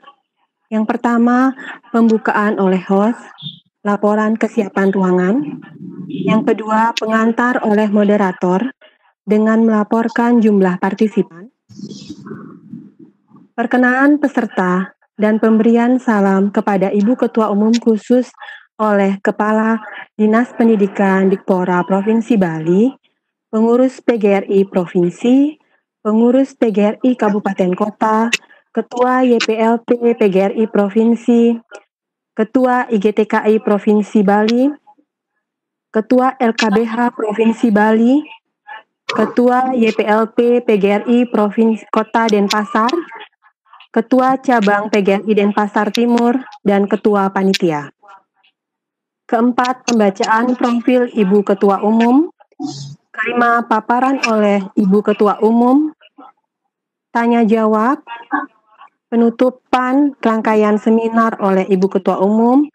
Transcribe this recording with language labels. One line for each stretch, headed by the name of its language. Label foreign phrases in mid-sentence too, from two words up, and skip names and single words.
Indonesian: Yang pertama, pembukaan oleh host, laporan kesiapan ruangan. Yang kedua, pengantar oleh moderator dengan melaporkan jumlah partisipan. Perkenaan peserta dan pemberian salam kepada Ibu Ketua Umum khusus oleh Kepala Dinas Pendidikan Dikpora Provinsi Bali, pengurus PGRI Provinsi, pengurus PGRI Kabupaten Kota, Ketua YPLP PGRI Provinsi, Ketua IGTKI Provinsi Bali, Ketua LKBH Provinsi Bali, Ketua YPLP PGRI Provinsi Kota Denpasar, Ketua Cabang PGRI Denpasar Timur, dan Ketua Panitia. Keempat, pembacaan profil Ibu Ketua Umum. Kelima, paparan oleh Ibu Ketua Umum. Tanya jawab. Penutupan rangkaian seminar oleh Ibu Ketua Umum.